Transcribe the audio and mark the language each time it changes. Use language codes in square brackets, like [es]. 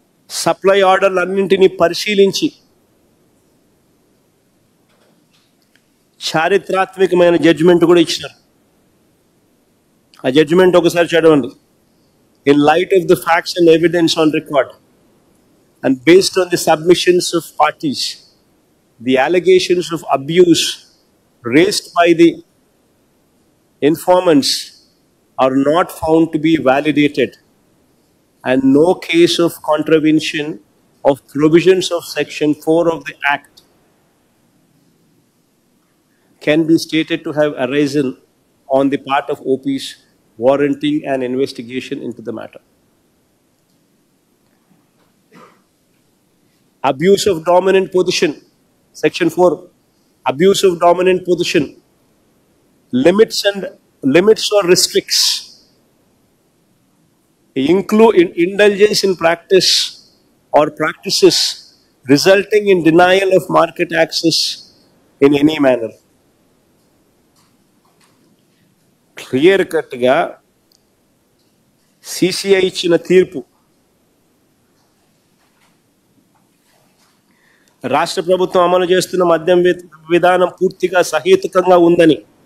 [te] Supply ఆర్డర్లన్నింటినీ పరిశీలించి చారిత్రాత్మకమైన judgement కూడా ఇచ్చినారు. ఆ జడ్జిమెంట్ ఒకసారి చదవండి. [en] In light of the facts and evidence on record and based on the submissions of parties, the allegations of abuse raised by the informants are not found to be validated and no case of contravention of provisions of section 4 of the act can be stated to have arisen on the part of OPs warranting an investigation into the matter. Abuse of dominant position, section 4, abuse of dominant position, limits or restricts, include indulgence in practice or practices resulting in denial of market access in any manner. [te] Clear కట్గా CCI ఇచ్చిన తీర్పు రాష్ట్ర ప్రభుత్వం అమలు చేస్తున్న మద్యం విధానం పూర్తిగా సహేతుకంగా ఉందని,